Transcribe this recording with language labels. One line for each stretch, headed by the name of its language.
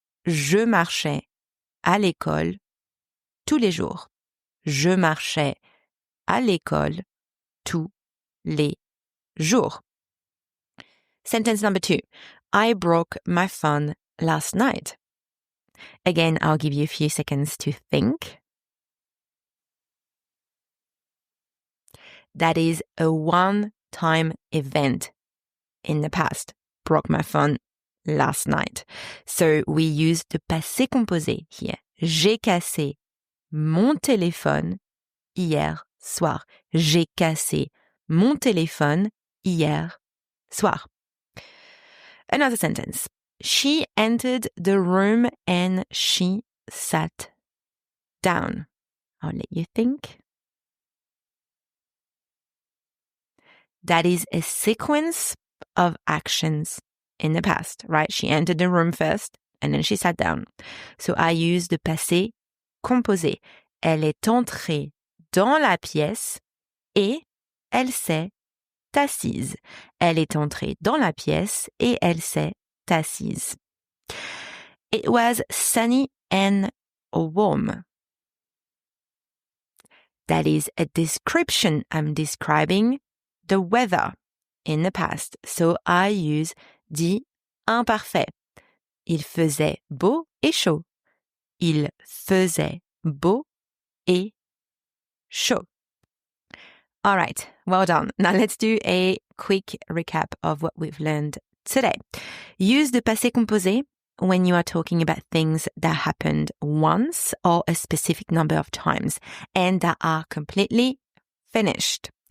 French: Je marchais à l'école tous les jours. Je marchais à l'école tous les jours.
English: Sentence number 2. I broke my phone last night. Again, I'll give you a few seconds to think. That is a one-time event in the past. Broke my phone last night. So we use the passé composé here.
French: J'ai cassé mon téléphone hier soir. J'ai cassé mon téléphone hier soir.
English: Another sentence. She entered the room and she sat down. I'll let you think. That is a sequence of actions in the past, right? She entered the room first and then she sat down. So I use the passé composé.
French: Elle est entrée dans la pièce et elle s'est assise. Elle est entrée dans la pièce et elle s'est assise.
English: It was sunny and warm. That is a description. I'm describing the weather in the past. So I use the imparfait.
French: Il faisait beau et chaud. Il faisait beau et chaud.
English: All right, well done. Now let's do a quick recap of what we've learned today. Use the passé composé when you are talking about things that happened once or a specific number of times and that are completely finished.